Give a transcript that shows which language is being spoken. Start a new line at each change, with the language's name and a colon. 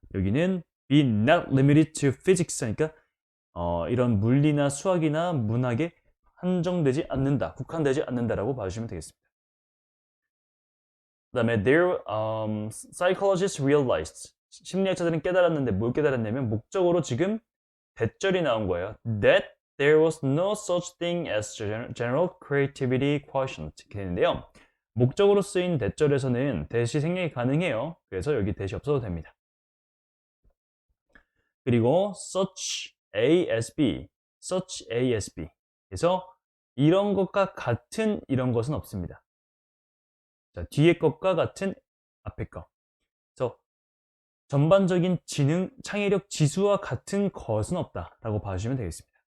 Korean: 여기는
English: be not limited to physics
Korean: 하니까 이런 물리나 수학이나 문학에 한정되지 않는다, 국한되지 않는다라고 봐주시면 되겠습니다. 그 다음에
English: their psychologists realized,
Korean: 심리학자들은 깨달았는데 뭘 깨달았냐면 목적으로 지금 대절이 나온 거예요.
English: That there was no such thing as general creativity quotient.
Korean: 이렇게 되는데요. 목적으로 쓰인 대절에서는 대시 생략이 가능해요. 그래서 여기 대시 없어도 됩니다. 그리고 such A as B, such A as B. 그래서 이런 것과 같은 이런 것은 없습니다. 자, 뒤에 것과 같은 앞에 것. 그래서 전반적인 지능, 창의력 지수와 같은 것은 없다라고 봐주시면 되겠습니다.